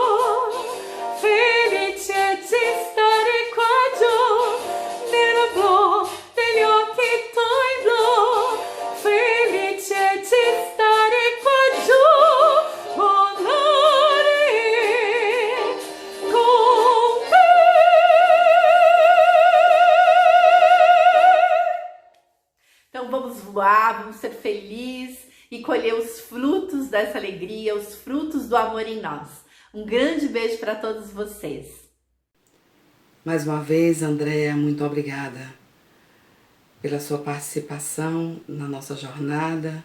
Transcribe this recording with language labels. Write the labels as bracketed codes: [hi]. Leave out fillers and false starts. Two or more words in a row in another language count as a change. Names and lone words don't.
[it] felice di stare qua giù, nel blu degli occhi tuoi blu, felice di stare qua giù, volare con te. [pt] Então vamos voar, vamos ser felizes e colher os frutos dessa alegria, os frutos do amor em nós. Um grande beijo para todos vocês. Mais uma vez, Andréa, muito obrigada pela sua participação na nossa jornada.